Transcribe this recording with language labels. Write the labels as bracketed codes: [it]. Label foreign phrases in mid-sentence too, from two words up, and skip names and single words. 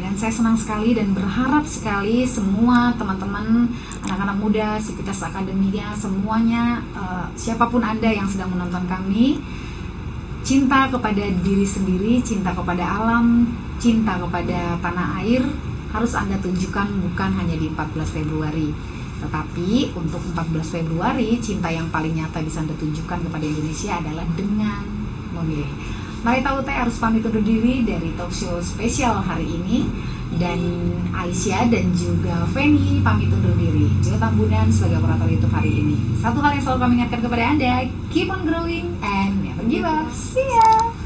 [id] Dan saya senang sekali dan berharap sekali semua teman-teman anak-anak muda, Sivitas Akademia, semuanya, siapapun Anda yang sedang menonton kami, cinta kepada diri sendiri, cinta kepada alam, cinta kepada tanah air harus Anda tunjukkan bukan hanya di 14 Februari. Tetapi untuk 14 Februari, cinta yang paling nyata bisa Anda tunjukkan kepada Indonesia adalah dengan memilih. Marita Ute harus pamit undur diri dari [en] talk show [id] spesial hari ini. Dan Aisyah dan juga Feni pamit undur diri. Joe Tambunan sebagai operator YouTube hari ini. Satu hal yang selalu kami ingatkan kepada Anda, [en] keep on growing and never give up. See ya!